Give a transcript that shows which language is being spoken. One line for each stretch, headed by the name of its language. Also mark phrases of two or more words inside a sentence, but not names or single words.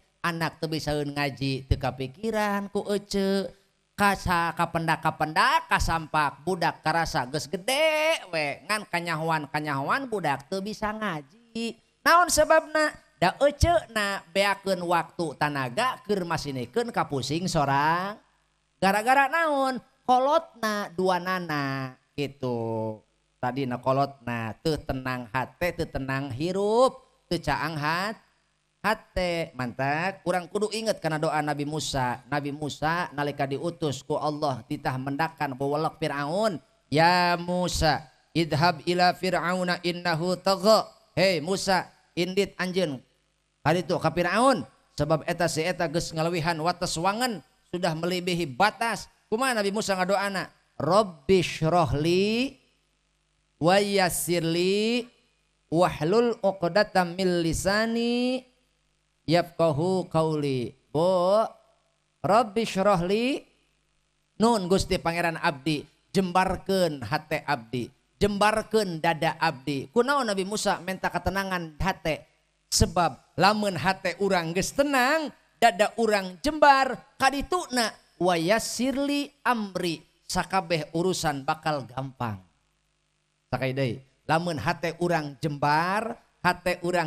Sundanese: anak teu bisaeun ngaji teu kapikiran ku ece kapendak kasampak budak karasa geus gede we ngan kanyahoan budak teu bisa ngaji naon sebabna da eceuna beakeun waktu tanaga keur masinikeun kapusing sorang gara-gara naon kolotna duanana gitu tadina kolotna teu tenang hate teu tenang hirup teu caang hate mantap urang kudu inget kana doa Nabi Musa nalika diutus ku Allah titah mendakan bawalak Firaun
Arabic: يا موسى اذهب إلى فرعون إنه طغى
Sundanese: hei Musa indit anjeun haditu ka Firaun sebab eta si eta geus ngalewihan wates wangen
Indonesian: sudah melebihi batas
Sundanese: kumaha Nabi Musa ngadoana
Arabic: رب اشرح لي ويسر لي واحلل عقدة من لساني يفقهوا قولي
Sundanese: bo
Arabic: رب اشرح لي
Sundanese: nun Gusti Pangeran abdi jembarkeun hate abdi jembarkeun dada abdi kunaon Nabi Musa minta ketenangan hate sebab lamun hate urang geus tenang dada urang jembar kadituna
Arabic: ويسر لي أمري
Sundanese: sakabeh urusan bakal gampang sakai deui lamun hate urang jembar hate urang